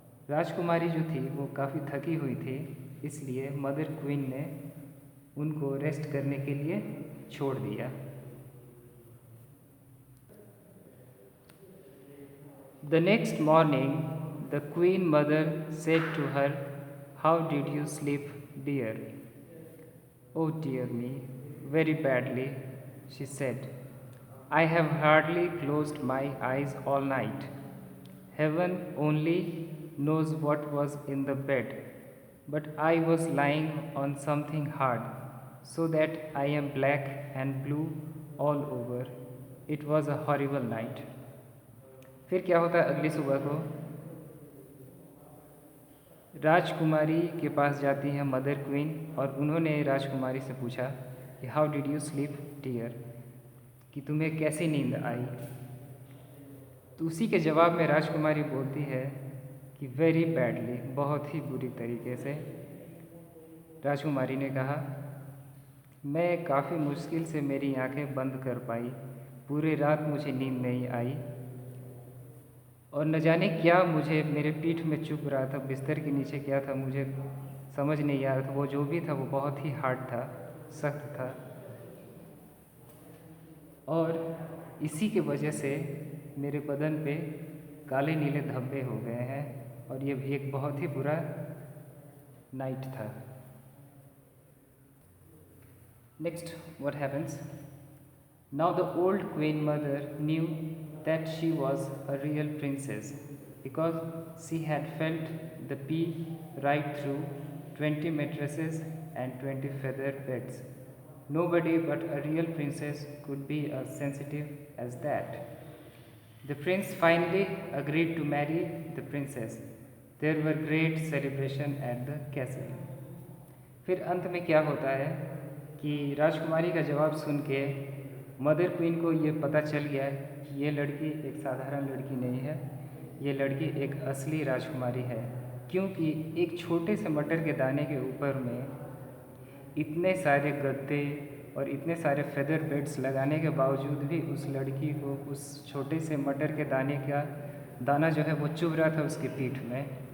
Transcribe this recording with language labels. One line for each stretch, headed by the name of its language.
Hindi: राजकुमारी जो थी वो काफ़ी थकी हुई थी, इसलिए मदर क्वीन ने उनको रेस्ट करने के लिए छोड़ दिया।
English: The next morning, the queen mother said to her, "How did you sleep, dear?" "Oh dear me, very badly," she said. "I have hardly closed my eyes all night. Heaven only knows what was in the bed, but I was lying on something hard, so that I am black and blue all over. It was a horrible night."
Hindi: फिर क्या होता है, अगली सुबह को राजकुमारी के पास जाती है मदर क्वीन और उन्होंने राजकुमारी से पूछा कि
English: how did you sleep dear,
Hindi: कि तुम्हें कैसी नींद आई। तो उसी के जवाब में राजकुमारी बोलती है कि
English: very badly,
Hindi: बहुत ही बुरी तरीके से। राजकुमारी ने कहा, मैं काफ़ी मुश्किल से मेरी आंखें बंद कर पाई, पूरी रात मुझे नींद नहीं आई और न जाने क्या मुझे मेरे पीठ में चुभ रहा था, बिस्तर के नीचे क्या था मुझे समझ नहीं आ रहा था। वो जो भी था वो बहुत ही हार्ड था, सख्त था और इसी के वजह से मेरे बदन पे काले नीले धब्बे हो गए हैं और ये एक बहुत ही बुरा नाइट था।
English: Next what happens now, the old queen mother knew that she was a real princess because she had felt the pea right through 20 mattresses and 20 feather beds. Nobody but a real princess could be as sensitive as that. The prince finally agreed to marry the princess. There were great celebration at the castle.
Hindi: फिर अंत में क्या होता है कि राजकुमारी का जवाब सुन के मदर क्वीन को ये पता चल गया कि ये लड़की एक साधारण लड़की नहीं है, ये लड़की एक असली राजकुमारी है, क्योंकि एक छोटे से मटर के दाने के ऊपर में इतने सारे गद्दे और इतने सारे फेदर बेड्स लगाने के बावजूद भी उस लड़की को उस छोटे से मटर के दाने का दाना जो है वो चुभ रहा था उसकी पीठ में।